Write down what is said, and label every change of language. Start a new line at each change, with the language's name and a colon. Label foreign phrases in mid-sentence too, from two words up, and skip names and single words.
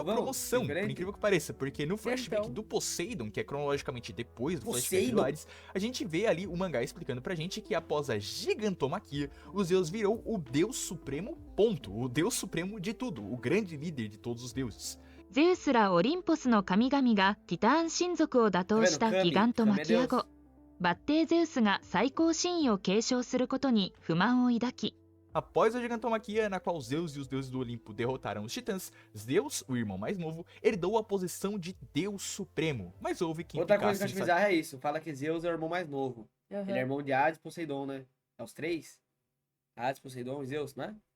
Portuguese: novão, promoção, por diferente. incrível que pareça, porque no flashback Então. do Poseidon, que é cronologicamente depois do flashback do Poseidon? Hades, a gente vê ali o mangá explicando pra gente que após a gigantomaquia, o Zeus virou o Deus Supremo, ponto, o Deus Supremo de tudo, o grande líder de todos os deuses.
Japanese: ゼウスらオリンポスの神々がティターン神族を打倒したギガントマキア後バッテーゼウスが最高神位を継承することに不満を抱き、
Portuguese: Após a gigantomaquia, na qual Zeus e os deuses do Olimpo derrotaram os titãs, Zeus, o irmão mais novo, herdou a posição de Deus Supremo. Mas houve quem Outra coisa que eu ficasse acho bizarra é isso. Fala que Zeus é o irmão mais novo. Aham. Ele é irmão de Hades e Poseidon, né? É os três? Hades, Poseidon e Zeus, né?